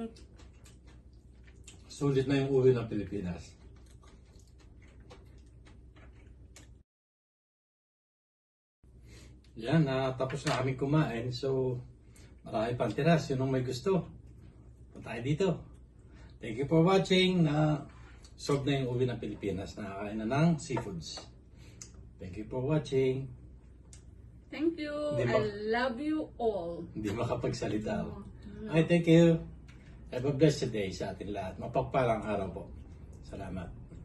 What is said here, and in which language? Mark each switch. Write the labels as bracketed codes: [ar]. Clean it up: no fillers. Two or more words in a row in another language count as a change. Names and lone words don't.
[tl] Sulit na yung uwi ng Pilipinas. Yan, tapos na kami kumain. So, marami pang tiras. Yun ang may gusto. Punta tayo dito. [en] Thank you for watching. [tl] Solve na yung uwi ng Pilipinas. Nakakain na ng seafoods. [en] Thank you for watching. Thank you. [tl] Di [en] I [tl] ba? [en] love you all. [tl] Hindi makapagsalita ako. Ay, [en] thank you. Have a blessed day [tl] sa atin lahat. Mapagpalang araw po. Salamat.